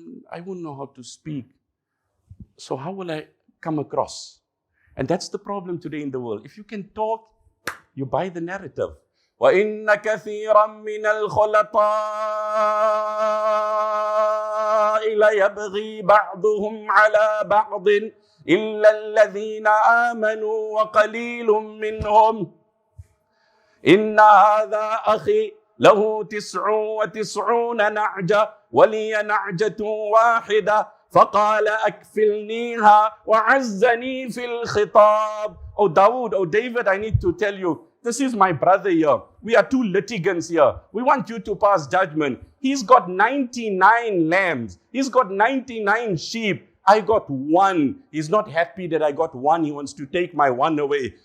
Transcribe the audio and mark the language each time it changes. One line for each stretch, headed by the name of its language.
English: I wouldn't know how to speak. So how will I come across? And that's the problem today in the world. If you can talk, you buy the narrative.
Arabic: وَإِنَّ كَثِيرًا مِنَ الْخُلَطَاءِ لَيَبْغِي بَعْضُهُمْ عَلَى بَعْضٍ إِلَّا الَّذِينَ آمَنوا وَقَلِيلٌ مِّنْهُمْ إِنَّ هَذَا أَخِي له 99 نعجة ولي نعجة واحدة فقال أكفلنيها وعزني في الخطاب.
English: Oh Dawood, oh David, I need to tell you, this is my brother here. We are two litigants here. We want you to pass judgment. He's got 99 lambs. He's got 99 sheep. I got one. He's not happy that I got one. He wants to take my one away.